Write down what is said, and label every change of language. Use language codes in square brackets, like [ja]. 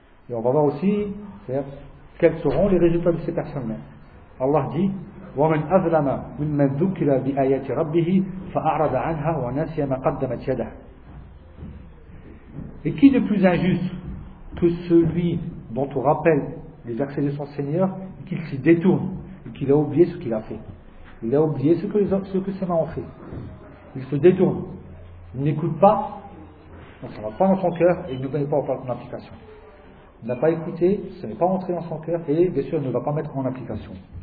[fr] Et on va voir aussi quels seront les résultats de ces personnes-là. [ar] Allah dit وَمَنْ أَظْلَمَ مِمَّنْ ذُكِّرَ بِآيَاتِ رَبِّهِ فَأَعْرَضَ عَنْهَا وَنَسِيَ مَا قَدَّمَتْ يَدَهُ. [fr] Et qui de plus injuste que celui dont on rappelle les accès de son Seigneur et qu'il s'y détourne et qu'il a oublié ce qu'il a fait. Il a oublié ce que ses mains ont fait. Il se détourne. Il n'écoute pas. Donc ça ne va pas dans son cœur et il ne met pas en application. Il n'a pas écouté, ça n'est pas entré dans son cœur et bien sûr il ne va pas mettre en application.